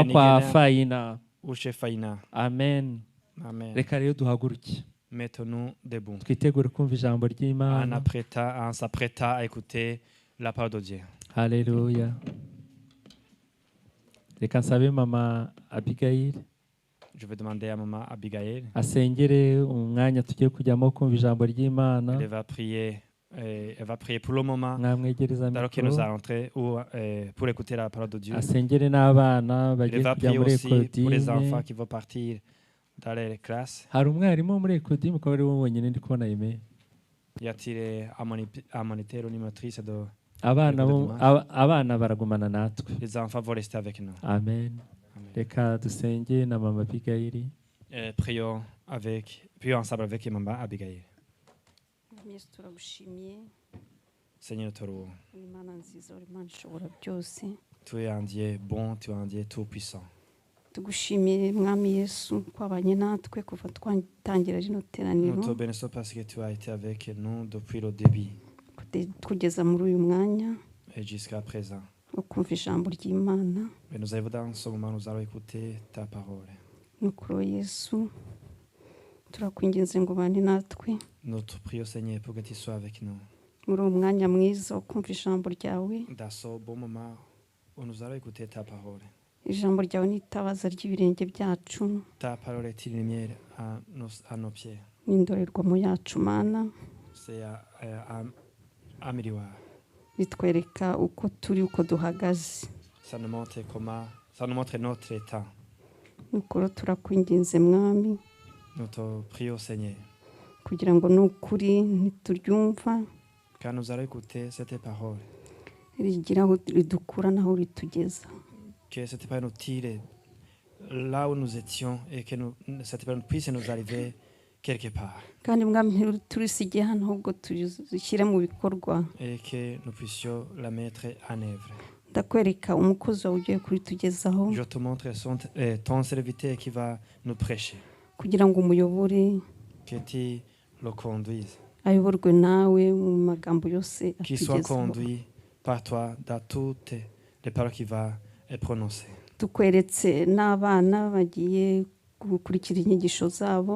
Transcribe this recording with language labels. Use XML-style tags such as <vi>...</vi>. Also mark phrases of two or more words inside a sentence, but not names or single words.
<rw>Christine kwa Nigena. Faina</rw> <fr>ou chez Faina.</fr> <rw>amen</rw> <fr>Amen.</fr> <rw>reka rero duhaguruke</rw> <fr>Mettons-nous debout.</fr> <rw>twitegure kumva ijambo ry'Imana</rw> <fr>En s'apprêtant à écouter la parole de Dieu.</fr> <rw>haleluya reka nsabe mama Abigail</rw> <fr>Je vais demander à maman Abigail.</fr> <rw>asengere umwanya tugiye kujyamo kumva ijambo ry'Imana</rw> <fr>Elle va prier pour le moment.</fr> <rw>mwamwegereza</rw> <fr>Alors que nous</fr> <rw>mikoro</rw> <fr>allons entrer pour écouter la parole de Dieu.</fr> <rw>asengere n'abana</rw> <fr>Elle</fr> <rw>bagiye</rw> <fr>va</fr> <rw>kujya</rw> <fr>prier</fr> <rw>muri</rw> <fr>aussi pour les enfants</fr> <rw>ekodime</rw> <fr>qui vont partir dans les classes.</fr> <rw>hari umwarimu wo muri ekodime ukaba ari wo wenyine ndi kubona ime</rw> <fr>Y a-t-il un moniteur ou une motrice de...</fr> <rw>abana baragumana natwe</rw> <fr>Les enfants vont rester avec nous.</fr> <rw>amen reka dusenge na mama Abigail</rw> <fr>Prions ensemble avec maman Abigail.</fr> <rw>Yesu turagushimiye</rw> <fr>Seigneur,</fr> <rw>uri Imana nziza uri Imana ishobora byose</rw> <fr>tu es un Dieu bon, tu es un Dieu tout-puissant.</fr> <rw>tugushimiye mwami Yesu kwabanye natwe kuva twatangira rino teraniro</rw> <fr>Nous te bénissons parce que tu as été avec nous depuis le début</fr> <rw>kugeza muri uyu mwanya</rw> <fr>et jusqu'à présent.</fr> <rw>wo kumva ijambo ry'Imana</rw> <fr>Et nous arrivons dans ce moment, nous allons écouter ta parole.</fr> <rw>nukuro Yesu turakwinginze ngo bane natwe</rw> <fr>Nous te prions, Seigneur, pour que tu sois avec nous.</fr> <rw>muri uwo mwanya mwiza wo kumva ijambo ryawe</rw> <fr>Dans ce bon moment où nous allons écouter ta parole.</fr> <rw>ijambo ryawe ni itabaza ry'ibirenge byacu</rw> <fr>Ta parole est une lumière à nos pieds.</fr> <rw>n'indorerwamo yacu Mana</rw> <fr>C'est un miroir.</fr> <rw>bitwereka uko turi uko duhagaze</rw> <fr>Ça nous montre ça nous montre notre état.</fr> <rw>nukuro turakwinginze mwami</rw> <fr>Nous te prions, Seigneur,</fr> <rw>kugira ngo nukuri ntituryumva</rw> <fr>quand nous allons écouter cette parole,</fr> <rw>rigira aho ridukura naho ritugeza</rw> <fr>que cette parole nous tire là où nous étions et que cette parole puisse nous arriver quelque part.</fr> <rw>kandi mwami ntiturisigiye hano ahubwo turishyire mu bikorwa</rw> <fr>Et que nous puissions la mettre en œuvre.</fr> <rw>ndakwereka umukozi wawe ugiye kuritugezaho</rw> <fr>Je te montre ton serviteur qui va nous prêcher.</fr> <rw>kugira ngo umuyobore</rw> <fr>Que tu le conduises.</fr> <rw>ayoborwe nawe mu magambo yose</rw> <fr>Qu'il soit</fr> <rw>atugezaho</rw> <fr>conduit par toi dans toutes les paroles qu'il va prononcer.</fr> <rw>tukweretse n'abana bagiye gukurikira inyigisho zabo</rw>